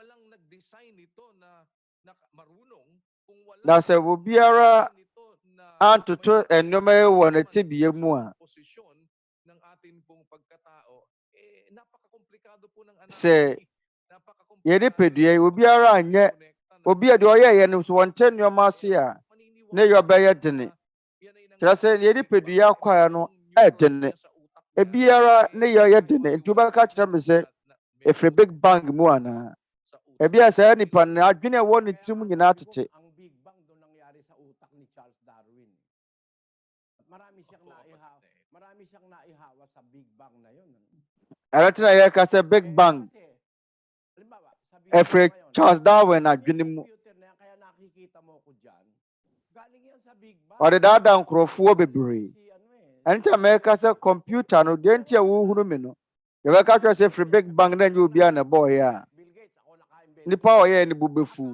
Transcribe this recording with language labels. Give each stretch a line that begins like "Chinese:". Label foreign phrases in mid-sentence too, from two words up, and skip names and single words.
Akan: Na sɛ obiara antoto nneɛma yi wɔ ne tebea mu a sɛ yɛde padua yi obiara anyɛ obi a deɛ ɔyɛɛyɛ no so wɔnte nneɛma ase a ne yɛ ɔbɛyɛ dene. Kyerɛ sɛ yɛde padua akwae no ɛdene. Ebiara ne yɛ ɔyɛ dene. Nti wobɛka kyerɛ me sɛ ɛfiri
English: big bang
Akan: mu anaa. Ebi a sɛ nipa no adwene a ɛwɔ ne tirim nyinaa tete.
Filipino: Marami siyang naihawa sa
English: Big Bang
Filipino: na yun.
Akan: Ɛno nti na yɛka sɛ
English: big bang
Akan: ɛfiri Charles Darwin adwene mu. Ɔde daadaa nkurɔfoɔ bebree. Ɛno nti na mɛka sɛ computer no deɛ nti a wohunu me no yɛbɛka kyerɛ sɛ ɛfiri
English: big bang
Akan: na nyɛ obiara na ɛbɔɔyɛ a nipa a ɔyɛɛ ne bo bɛfu.